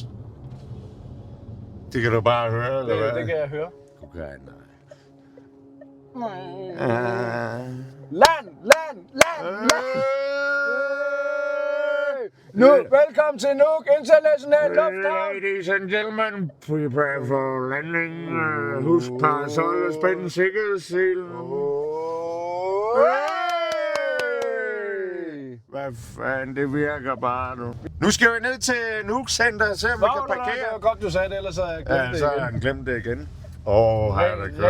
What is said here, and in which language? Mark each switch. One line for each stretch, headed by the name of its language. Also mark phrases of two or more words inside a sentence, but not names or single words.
Danish: det kan du bare høre, eller hvad? Det kan jeg høre. Okay, nej. Land! Nu, velkommen til Nuuk International Lufthavn.
English: Ladies and gentlemen, prepare for landing.
Danish: Husk parasol og spænd sikkerhedsselen. Hvad fanden, det virker bare nu. Nu skal vi ned til Nuuk Center og se, om vi kan Det parkere. var godt, du sagde det, ellers havde jeg glemt Ja, det så har igen. han glemt det igen. Åh, her er der kørt